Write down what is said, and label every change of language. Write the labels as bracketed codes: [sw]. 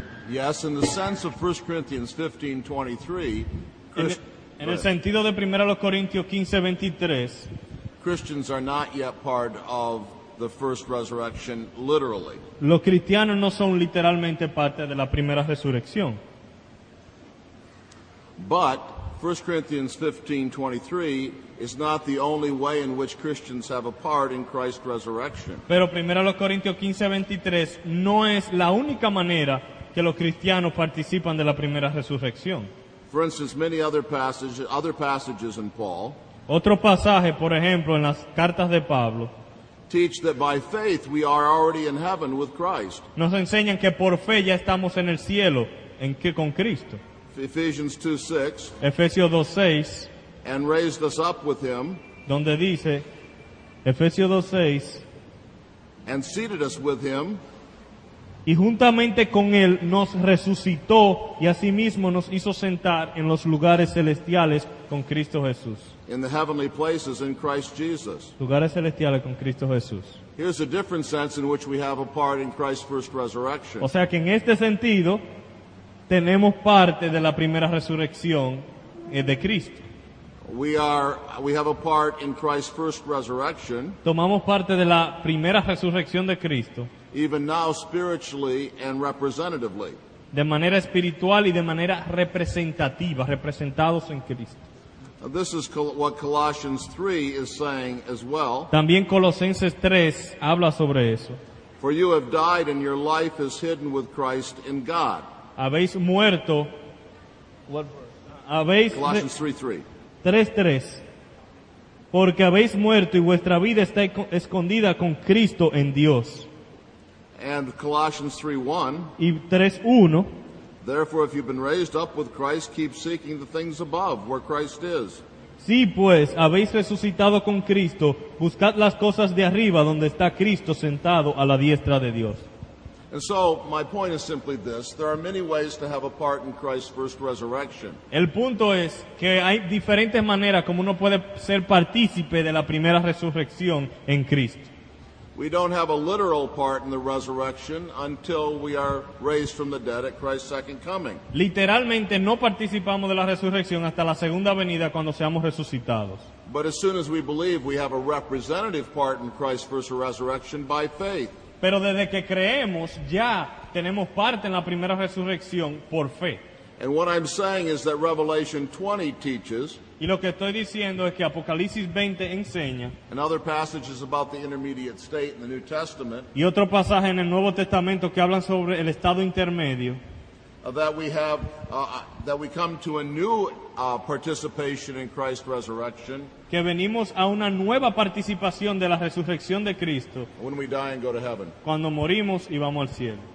[en] Yes, in the sense of 1 Corinthians 15:23, [es] En el sentido de 1 Corintios 15, 23, [en] Christians are not yet part of the first resurrection literally. [es] los cristianos no son literalmente parte de la primera resurrección. [en] But 1 Corinthians 15:23 is not the only way in which Christians have a part in Christ's resurrection. [es] Pero 1 Corintios 15, 23 no es la única manera que los cristianos participan de la primera resurrección. [en] For instance, many other passages in Paul [es] Otro pasaje, por ejemplo, en las cartas de Pablo, [en] teach that by faith we are already in heaven with Christ. [es] nos enseñan que por fe ya estamos en el cielo con Cristo. [en] Ephesians 2:6, [es] Efesios 2:6, [en] and raised us up with him [es] donde dice, Efesios 2:6, [en] and seated us with him [es] y juntamente con él nos resucitó y asimismo nos hizo sentar en los lugares celestiales con Cristo Jesús. [en] in the heavenly places in Christ Jesus. [es] Lugares celestiales con Cristo Jesús. [en] Here's a different sense in which we have a part in Christ's first resurrection. [es] O sea que en este sentido tenemos parte de la primera resurrección de Cristo. [en] We have a part in Christ's first resurrection, [es] Tomamos parte de la primera resurrección de Cristo [en] even now spiritually and representatively. [es] de manera espiritual y de manera representativa, representados en Cristo. [en] This is what Colossians 3 is saying as well. [es] También Colosenses 3 habla sobre eso. [en] For you have died and your life is hidden with Christ in God. [es] Habéis muerto, habéis [en] Colossians 3:3. [es] 3:3, porque habéis muerto y vuestra vida está escondida con Cristo en Dios. [en] And Colossians 3:1. [es] Y 3:1, [en] Therefore, if you've been raised up with Christ, keep seeking the things above, where Christ is. [es] si pues habéis resucitado con Cristo, buscad las cosas de arriba donde está Cristo sentado a la diestra de Dios. [en] And so, my point is simply this. There are many ways to have a part in Christ's first resurrection. [es] El punto es que hay diferentes maneras como uno puede ser partícipe de la primera resurrección en Cristo. [en] We don't have a literal part in the resurrection until we are raised from the dead at Christ's second coming. [es] Literalmente no participamos de la resurrección hasta la segunda venida cuando seamos resucitados. [en] But as soon as we believe, we have a representative part in Christ's first resurrection by faith. [es] Pero desde que creemos ya tenemos parte en la primera resurrección por fe. [en] And what I'm saying is that Revelation 20 teaches, [es] Y lo que estoy diciendo es que Apocalipsis 20 enseña, [en] and other passages about the intermediate state in the New Testament, [es] y otro pasaje en el Nuevo Testamento que hablan sobre el estado intermedio, [en] that we come to a new participation in Christ's resurrection [es] que venimos a una nueva participación de la resurrección de Cristo [en] when we die and go to heaven. [es] cuando morimos y vamos al cielo.